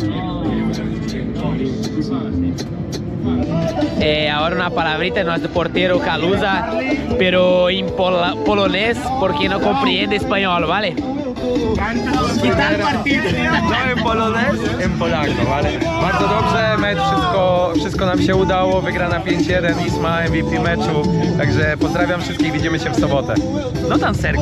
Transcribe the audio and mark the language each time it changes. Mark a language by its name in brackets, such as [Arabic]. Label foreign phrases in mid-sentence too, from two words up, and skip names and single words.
[Spanish] Ahora una palabrita de nuestro portero Calusa, pero en polonés porque no comprende español, ¿vale? No en polonez, en polako, vale? [Polish] Bardzo dobrze, mecz wszystko nam się udało, wygrana 5-1, Isma MVP meczu, także pozdrawiam wszystkich, widzimy się w sobotę. [Spanish] No tan cerca.